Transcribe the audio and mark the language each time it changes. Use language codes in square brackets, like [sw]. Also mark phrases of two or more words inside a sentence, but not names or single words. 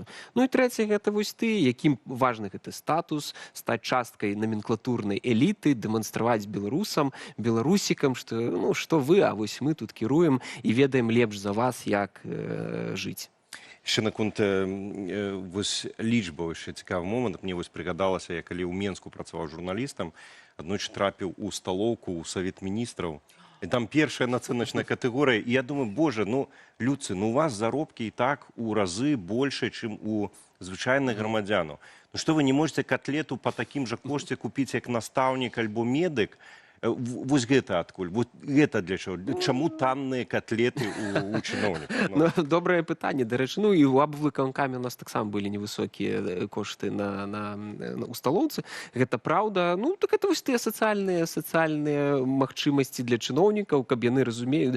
[be] Ну і трэцяе, гэта вось ты, якім важны гэты статус, стаць часткай номенклатурнай эліты, дэманстраваць беларусам, беларусікам, што, ну, што вы, а вось мы тут кіруем і ведаем лепш за вас, як жыць. [uk] Ще наконт лічбаў, ще цікавий момент. Мені пригадалося, я коли у Менску працював журналістом, одночі трапив у столовку у Совет Міністрів. І там перша націночна категорія. І я думаю, боже, ну, людці, ну у вас заробки і так у рази більше, ніж у звичайних громадян. Ну що ви не можете котлету по таким же кошті купити, як наставник або медик? [be] Вось гэта адкуль? Вот гэта для чаго? Чаму танныя котлеты у чыноўнікаў? Ну, добрае пытанне, дарэчы. Ну, і ў аблвыканкаме у нас таксама былі невысокія кошты у сталоўцы. Гэта праўда. Ну, так гэта вось тыя сацыяльныя магчымасці для чыноўнікаў, каб яны разумеюць.